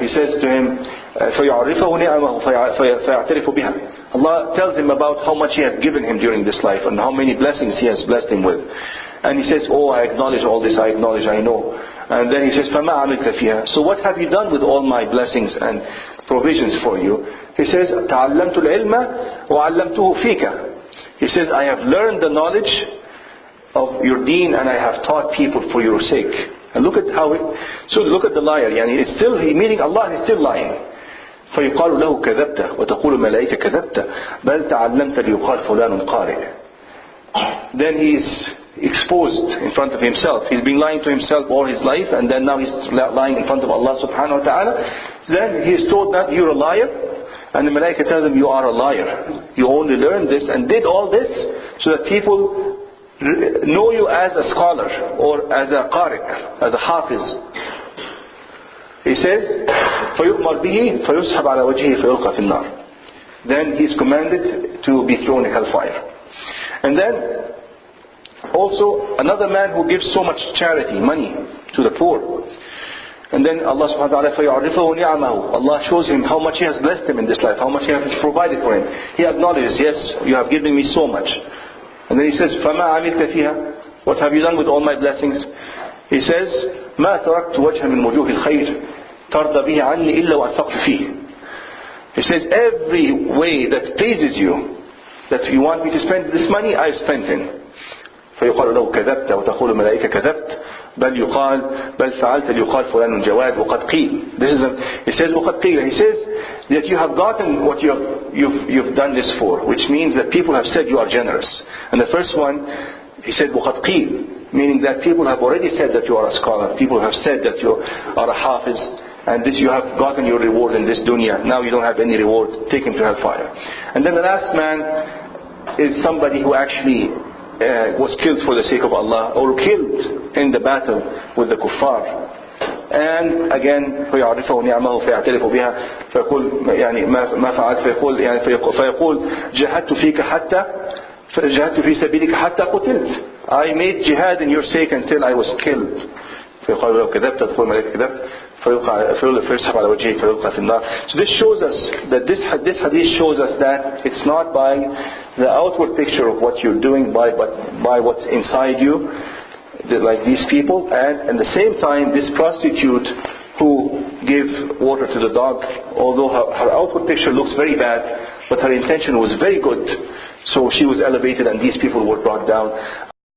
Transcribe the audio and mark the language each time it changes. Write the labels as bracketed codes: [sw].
[en] He says to him, [ar] فَيُعْرِفَهُ نِعَمَهُ فَيَعْتَرِفُ بِهَا. [en] Allah tells him about how much He has given him during this life and how many blessings He has blessed him with. And he says, oh, I acknowledge all this, I know. And then he says, [ar] فَمَا عَمِلْتَ فِيهَا. [en] So what have you done with all my blessings and provisions for you? [ar] He says, تَعَلَّمْتُ الْعِلْمَ وَعَلَّمْتُهُ فِيكَ. [en] He says, I have learned the knowledge of your deen and I have taught people for your sake. And look at look at the liar. It's still, meaning Allah is still lying. [ar] فَيُقَالُ لَهُ كَذَبْتَ وَتَقُولُ مَلَائِكَ كَذَبْتَ بَلْ تَعَلَّمْتَ لِيُقَالْ فُلَانٌ قَارِئ. [en] Then he is exposed in front of himself. He's been lying to himself all his life, and then now he's lying in front of Allah subhanahu wa ta'ala. Then he is told that you're a liar, and the Malaika tells him you are a liar. You only learned this and did all this so that people know you as a scholar or as a qari', as a hafiz. [ar] He says, فَيُؤْمَرْ بِهِ فَيُسْحَبْ عَلَى وَجْهِهِ فَيُلْقَى فِي النَّارِ. [en] Then he is commanded to be thrown in hellfire. And then also another man who gives so much charity, money to the poor. And then Allah subhanahu wa ta'ala [ar] فَيُعْرِفَهُ نِعَمَهُ. [en] Allah shows him how much He has blessed him in this life, how much He has provided for him. He acknowledges, yes, you have given me so much. And then he says, [ar] فَمَا عَمِلْتَ فِيهَا. [en] What have you done with all my blessings? [ar] He says, مَا تَرَكْتُ وَجْهًا مِنْ وُجُوهِ الْخَيْرِ تَرْضَ بِهِ عَنِّي إِلَّا وَأَنْفَقْتُ فِيهِ. [en] He says, every way that pleases you, that you want me to spend this money, I've spent in. [ar] فيقال له كذبت وتقول الملائكة كذبت بل فعلت ليقال فلان جواد وقد قيل. [en] He says [ar] وقد قيل. [en] He says that you have gotten what you've done this for, which means that people have said you are generous. And the first one, he said [ar] وقد قيل, [en] meaning that people have already said that you are a scholar. People have said that you are a hafiz, and this you have gotten your reward in this dunya. Now you don't have any reward. Take him to hellfire. And then the last man is somebody who actually was killed for the sake of Allah, or killed in the battle with the kuffar. [ar] And again فيعرفه نعمه فيعترف بها فيقول يعني ما فعلت فيقول جاهدت فيك حتى جاهدت في سبيلك حتى قتلت. [en] I made jihad in your sake until I was killed. [ar] فيقال له كذبت تقول الملائكة كذبت فيسحب على وجهه فيلقى في النار. [en] So this shows us that this hadith shows us that it's not by the outward picture of what you're doing, but by what's inside you, like these people. And at the same time, this prostitute who gave water to the dog, although her outward picture looks very bad, but her intention was very good. So she was elevated and these people were brought down.